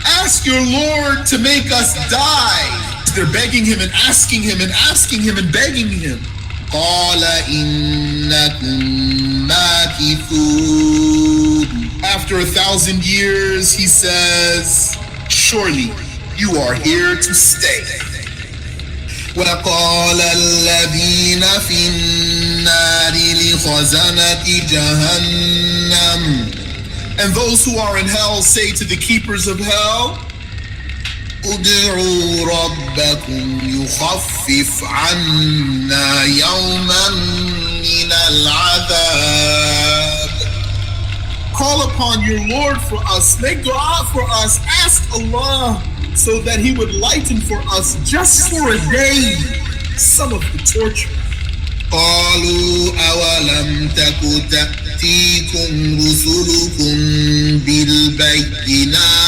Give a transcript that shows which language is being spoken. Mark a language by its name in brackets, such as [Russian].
[English] Ask your Lord to make us die. They're begging him and asking him and asking him and begging him. [Arabic] قال إنكم ماكثون. [English] After 1,000 years, he says, surely you are here to stay. [Arabic] وقال الذين في النار لخزنة جهنم. [English] And those who are in hell say to the keepers of hell, [Arabic] ادعوا ربكم يخفف عنا يوما من العذاب. [English] Call upon your Lord for us, make dua for us, ask Allah so that he would lighten for us just for a day some of the torture. [Arabic] قالوا أولم تك تأتيكم رسلكم بالبينات.